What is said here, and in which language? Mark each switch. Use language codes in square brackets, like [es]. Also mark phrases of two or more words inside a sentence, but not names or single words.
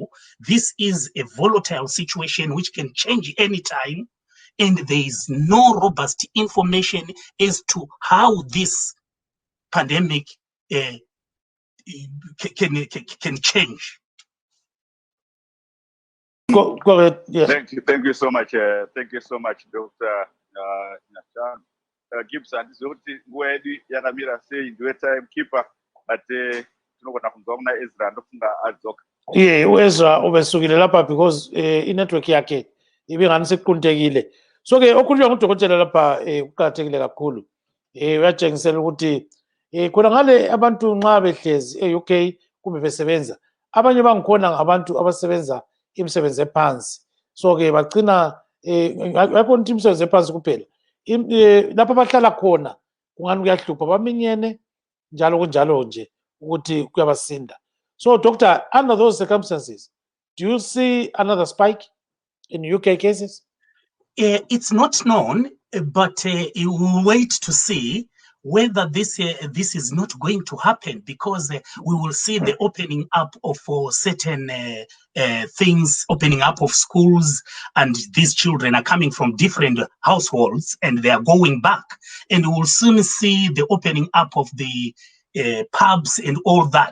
[en] This is a volatile situation which can change anytime, and there is no robust information as to how this pandemic can change. Go ahead. Yes. Thank you so much. Thank you so much, Dr. Nyashano. [sn] Gibson, ndizoti nguva yedu yakamira sei, ndiwe timekeeper, but tinogona kunzwa kuna Ezra ndofunga adzoka. [nd] uEzra ubesukile lapha because inetwork yakhe ibingani sequntekile. So ke okhulunywa ngudokotela lapha uqakathekile kakhulu. Uyatshengisela ukuthi khona ngale abantu nxa behlezi e-UK kumbe besebenza, abanye bangikhona ngabantu abasebenza imisebenzi ephansi. So ke bagcina akho nto imisebenzi ephansi kuphela, lapha abahlala khona kungani kuyahlupha, baminyene njalo kunjalo nje ukuthi kuyabasinda. [en] So doctor, under those circumstances, do you see another spike in UK cases? It's not known, but you will wait to see whether this is not going to happen, because we will see the opening up of certain things, opening up of schools, and these children are coming from different households and they are going back, and we will soon see the opening up of the pubs and all that.